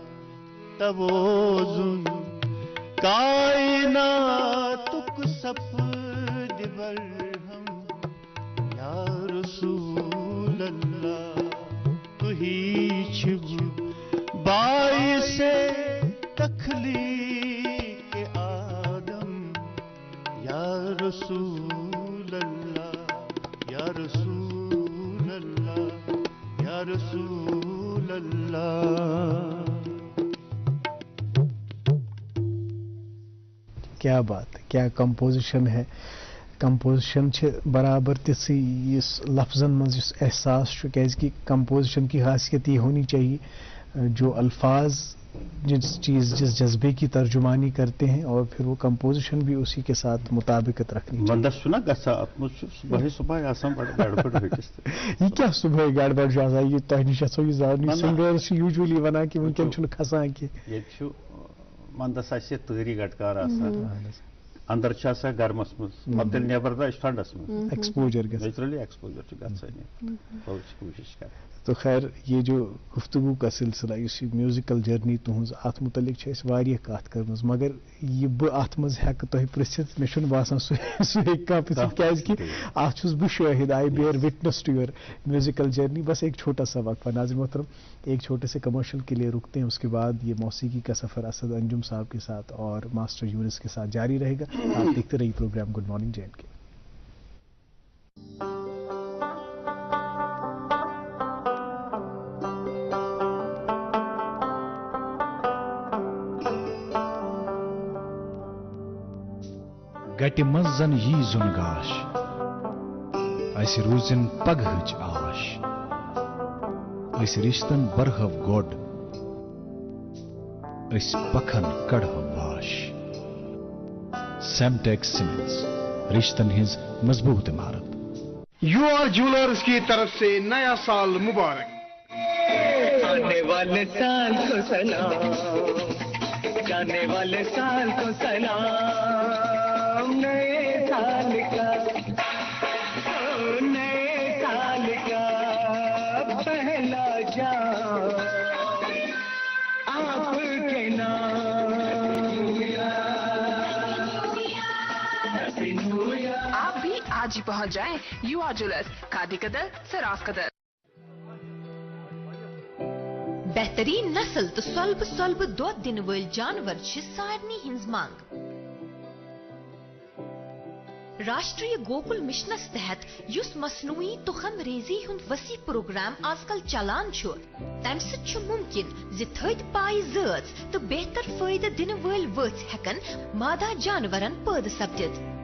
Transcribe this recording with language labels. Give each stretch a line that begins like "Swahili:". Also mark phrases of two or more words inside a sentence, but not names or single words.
Kashmiri: توازن کائناتُک سپدِ برہم
Arabic: یا رسول اللہ
Kashmiri: تُہی چھِو باعث تخلیٖقِ آدم
Arabic: یا رسول اللہ یا رسول اللہ یا رسول اللہ.
Urdu: کیا بات ہے. کیا کمپوزیشن ہے.
Kashmiri: کمپوزیشن چھِ برابر تِژھٕے یُس لفظن منٛز یُس احساس چھُ
Urdu: کیازکہِ کمپوزیشن کی خاصیت یہ ہونی چاہیے جو الفاظ جس جذبے کی ترجمانی کرتے ہیں اور پھر وہ کمپوزیشن بھی اسی کے ساتھ مطابقت رکھنی چاہیے.
Kashmiri: وندس چھُنہ گژھان اتھ منٛز چھُ صبحٲے آسان بڑٕ گڑبڑ ہٹس. یہ کیا صبح گڑبڑ چھُ آسان یہ تۄہہِ نِش آسو یہ زانٕنۍ. سِنگٲرٕس چھِ یوٗجولی ونان کہِ وٕنکٮ۪ن چھُنہٕ کھسان کینٛہہ. ییٚتہِ چھُ ونٛدس آسہِ تۭرِ گٹکار آسان اندر چھا سا گرمس مز پتہ نیبر دا ٹھنڈس مز ایکسپوجر
English: naturally exposure
Kashmiri: چھ گژھان بہت کوشش کر.
Urdu: تو خیر یہ جو گفتگو کا سلسلہ
Kashmiri: اس
English: musical journey
Kashmiri: تہذ ات متعلق اس کت کرم مگر یہ بہ ات مز ہیکہ تہ پرژھتھ مے چھُنہٕ باسان سہ ہیکہ پرژھتھ کیازکہ ات چھُس بہ شاہد
English: I bear witness to your musical journey.
Urdu: بس ایک چھوٹا سا وقفہ ناظرین محترم, ایک چھوٹے سے کمرشل کے لیے رکتے ہیں, اس کے بعد یہ موسیقی کا سفر اسد انجم صاحب کے ساتھ اور ماسٹر یونس کے ساتھ جاری رہے گا. آپ دیکھتے رہیے پروگرام گڈ مارننگ جے اینڈ کے.
Kashmiri: گٹہِ منٛز زن یی زُن گاش اسہِ روٗزِن پگہٕچ آش أسۍ رِشتن برہو گۄڈ أسۍ پکھن کڑہو باش. سیمٹیک سیمنٹس رشتن ہٕنٛز مضبوط عمارت.
Urdu: یو آر جیولرز کی طرف سے نیا سال مبارک. آنے والے سال کو سلام, جانے والے سال کو سلام. نئے سال کا پہلا جام آپ کے نام. آپ بھی آج ہی پہنچ جائیں یو آر جیولرز, کھادی قدر سراف قدر.
Kashmiri: بہترین نسل تو سلب سلب دۄد دِنہٕ وٲلۍ جانور چھِ سارنٕے ہٕنٛز منٛگ. راشٹریہ گوکل مشنس تحت یس مصنوعی تخم ریزی ہند وسیع پروگرام آز کل چلان چھُ, تمہ سۭتۍ چھُ ممکن زِ تھٔدۍ پایہِ زٲژ تہٕ بہتر فٲیدٕ دِنہٕ وٲلۍ ؤژھۍ ہٮ۪کن مادہ جانورن پٲدٕ سپدِتھ.